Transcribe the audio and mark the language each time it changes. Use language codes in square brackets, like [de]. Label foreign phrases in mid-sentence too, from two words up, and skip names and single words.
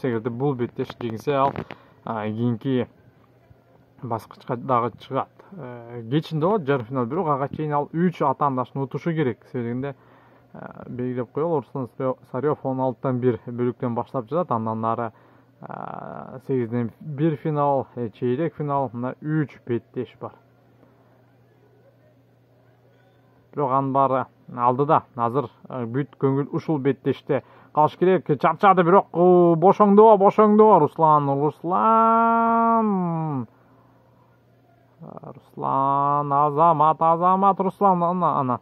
[ky] Эгерде бул беттеш жеңсе, ал кийинки баскычка дагы чыгат. Кечинде болот жарым финал, бирок ага чейин ал 3 атаандашын утушу керек. Себебинде белгилеп коелу, Руслан Царев 16-тан 1 бөлүктөн баштап жатат, андан ары 8ден 1 финал, чейрек финал, мына 3 беттеш бар. Бирок анын баары алдыда. Азыр бүт көңүл ушул беттеште калыш керек. Чарчады, бирок бошоңдо, Руслан, Азамат, Руслан, ана.